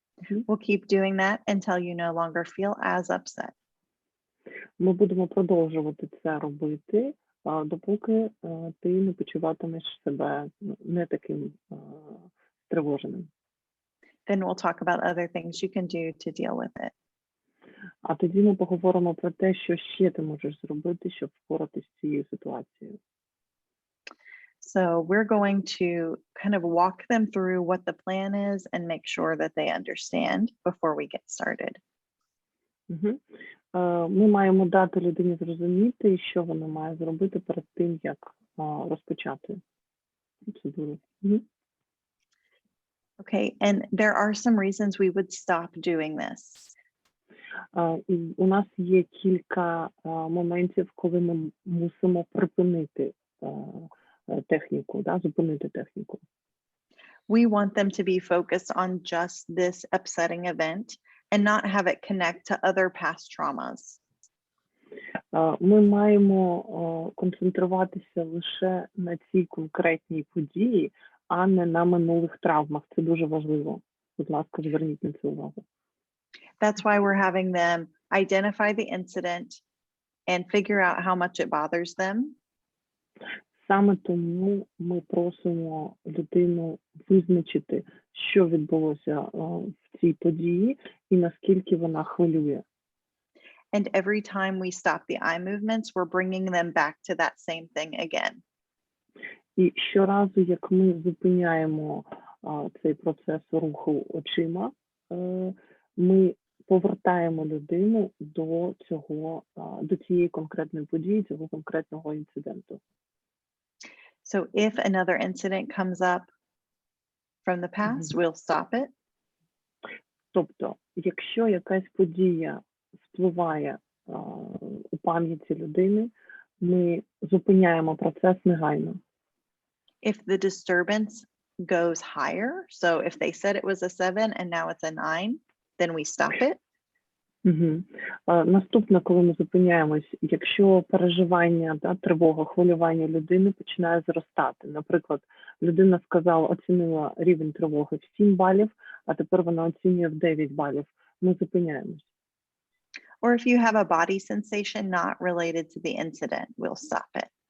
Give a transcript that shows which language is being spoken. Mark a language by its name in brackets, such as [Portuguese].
[English] We'll keep doing that until you no longer feel as upset. [Ukrainian] Ми будемо продовжувати це робити, допоки ти не почуватимеш себе не таким стривоженим. [English] Then we'll talk about other things you can do to deal with it. [Ukrainian] А тоді ми поговоримо про те, що ще ти можеш зробити, щоб впоратися з цією ситуацією. [English] So we're going to kind of walk them through what the plan is and make sure that they understand before we get started. [Ukrainian] Ми маємо дати людині зрозуміти, що вона має зробити перед тим, як розпочати процедуру. [English] Okay, and there are some reasons we would stop doing this. [Ukrainian] У нас є кілька моментів, коли ми мусимо припинити техніку, да, зупинити техніку. [English] We want them to be focused on just this upsetting event and not have it connect to other past traumas. [Ukrainian] Ми маємо концентруватися лише на цій конкретній події, а не на минулих травмах. Це дуже важливо. Будь ласка, зверніть на це увагу. [English] That's why we're having them identify the incident and figure out how much it bothers them. [Ukrainian] Саме тому ми просимо людину визначити, що відбулося в цій події і наскільки вона хвилює. [English] And every time we stop the eye movements, we're bringing them back to that same thing again. [Ukrainian] І щоразу, як ми зупиняємо цей процес руху очима, ми повертаємо людину до цієї конкретної події, цього конкретного інциденту. [English] So if another incident comes up from the past, we'll stop it. [Ukrainian] Тобто, якщо якась подія впливає у пам'яті людини, ми зупиняємо процес негайно. [English] If the disturbance goes higher, so if they said it was a 7 and now it's a 9, then we stop it. [Ukrainian] Наступне, коли ми зупиняємось, якщо переживання, тривога, хвилювання людини починає зростати. Наприклад, людина оцінила рівень тривоги в 7 балів, а тепер вона оцінює в 9 балів. Ми зупиняємось. [English] Or if you have a body sensation not related to the incident, we'll stop it.